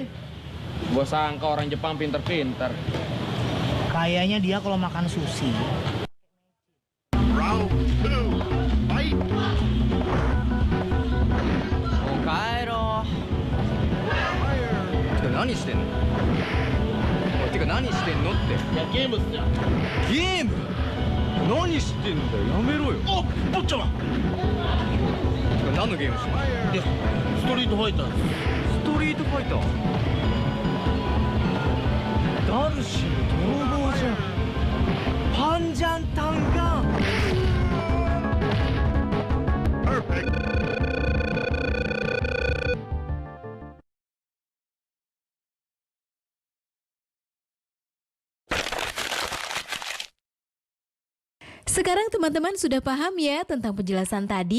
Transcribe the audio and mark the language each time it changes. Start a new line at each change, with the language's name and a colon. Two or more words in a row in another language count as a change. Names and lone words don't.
Indonesian: Gua sangka orang Jepang pinter-pinter. Kayaknya dia kalau makan sushi. Kairo.
Japanese: 何してんの？おいてか何してんのって。いや、ゲームっすよ。ゲーム？何してんだよ、やめろよ。お、坊ちゃま。てか何のゲームしてんの？いや、ストリートファイターです。ストリートファイター。ダルシム泥棒じゃん。
Indonesian: panjang tangan. Sekarang teman-teman sudah paham ya tentang penjelasan tadi?